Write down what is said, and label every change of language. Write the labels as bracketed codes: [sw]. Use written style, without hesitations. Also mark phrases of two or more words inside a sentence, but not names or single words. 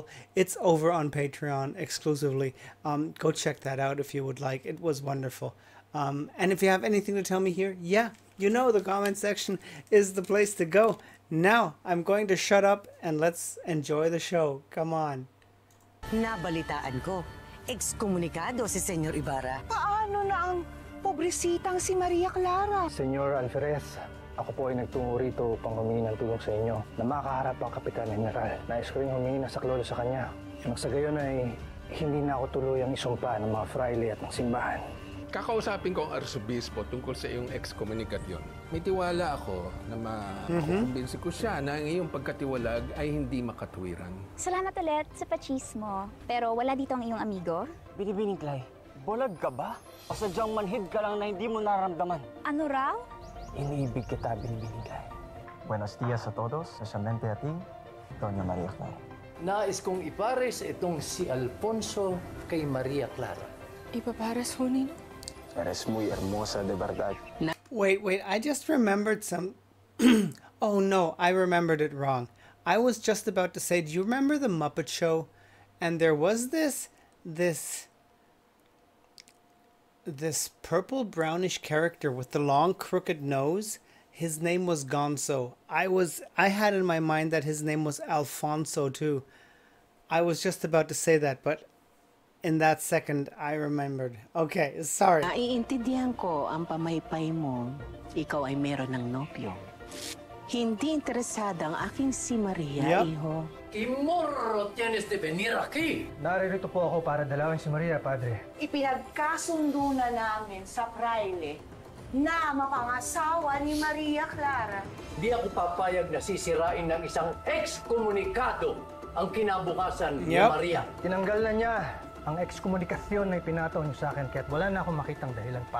[en] It's over on Patreon exclusively. Go check that out if you would like. It was wonderful. And if you have anything to tell me here, yeah, the comment section is the place to go. Now, I'm going to shut up and let's enjoy the show. Come on. [tl] Nabalitaan ko, ekskomunikado si Senyor Ibarra. Paano na ang pobresitang si Maria Clara? Senyor Alferez, ako po ay nagtungo rito upang humingi ng tulong sa inyo na makaharap ang Kapitan General. Nais ko rin humingi ng saklolo sa kanya. Nang sa gayon ay hindi na ako tuluyang isumpa ng mga fraile at ng simbahan. Kakausapin ko ang arsobispo tungkol sa iyong ekskomunikasyon. May tiwala ako na makukumbinsi ko siya na ang iyong pagkatiwalag ay hindi makatwiran. Salamat ulit sa pachismo. Pero wala dito ang iyong amigo? Binibining Clay, bulag ka ba? O sadyang manhid ka lang na hindi mo nararamdaman? Ano raw? Iniibig kita, Binibining Clay. [es] Buenos días a todos, especialmente a ti, Doña Maria Clara. [tl] Nais kong ipares itong si Alfonso kay Maria Clara. Ipapares ho nino? [es] Eres muy hermosa de verdad. [en] Wait, I just remembered some... Oh no, I remembered it wrong. I was just about to say, do you remember the Muppet Show? And there was this purple brownish character with the long crooked nose. His name was Gonzo. I had in my mind that his name was Alfonso too. I was just about to say that, but in that second, I remembered. Okay, sorry. [tl] Naiintindihan ko ang pamaypay mo. Ikaw ay meron ng nopyo. Hindi interesada ang aking si Maria, iho. [es] Kimorro tienes de venir aquí. [tl] Naririto po ako para dalawin si Maria, Padre. Ipinagkasundo na namin sa fraile na mapangasawa ni Maria Clara. Di ako papayag na sisirain ng isang ekskomunikado ang kinabukasan ni Yep. Maria. Tinanggal na niya ang ekskomunikasyon na ipinataw niyo sa akin kaya't wala na akong makitang dahilan pa.